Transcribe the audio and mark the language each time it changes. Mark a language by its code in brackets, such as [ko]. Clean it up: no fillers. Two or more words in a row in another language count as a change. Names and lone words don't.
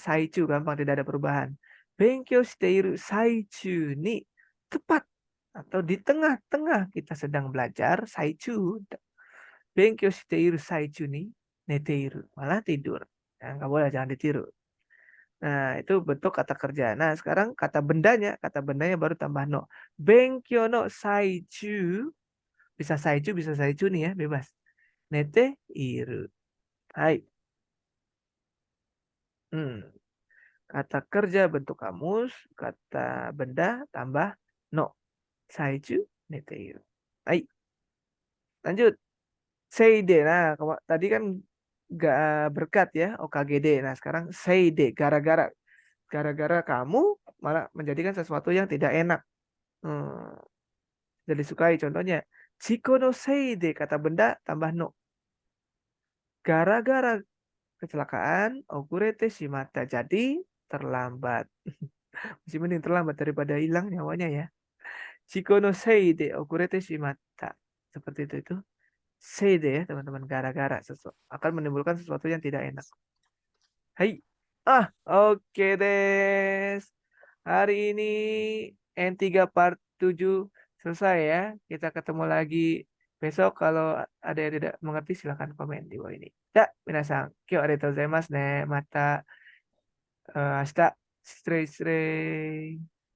[id] Saichu gampang, tidak ada perubahan. [ja] 勉強している最中に [id] tepat atau di tengah-tengah kita sedang belajar. Saichu. [ja] 勉強している最中に寝ている. [id] Malah tidur. Nah, nggak boleh, jangan ditiru. Nah, itu bentuk kata kerja. Nah, sekarang kata bendanya baru tambah no. [ja] 勉強の最中, [id] bisa saichu nih ya, bebas. [ja] 寝ている。はい. Hmm. [id] Kata kerja bentuk kamus, kata benda tambah no. [ja] 最中、寝ている。はい. [id] Lanjut. Seide. Nah, tadi kan gak berkat ya, OKGD. Nah, sekarang seide, gara-gara kamu malah menjadikan sesuatu yang tidak enak. Hmm, Tidak disukai. Contohnya, [ja] 事故のせいで, [id] kata benda tambah no. Gara-gara kecelakaan, [ja] 遅れてしまった. [id] Jadi terlambat. Masih mending terlambat daripada hilang nyawanya ya. [ja] 事故のせいで、遅れてしまった. [id] Seperti itu. Seide ya teman-teman. Gara-gara akan menimbulkan sesuatu yang tidak enak. [ja] はい。オッケーです. [id] Hari ini N3 part 7 selesai ya. Kita ketemu lagi besok. Kalau ada yang tidak mengerti silahkan komen di bawah ini. Ya, [ja] minasan. 今日ありがとうございますね. また。明日. 失礼。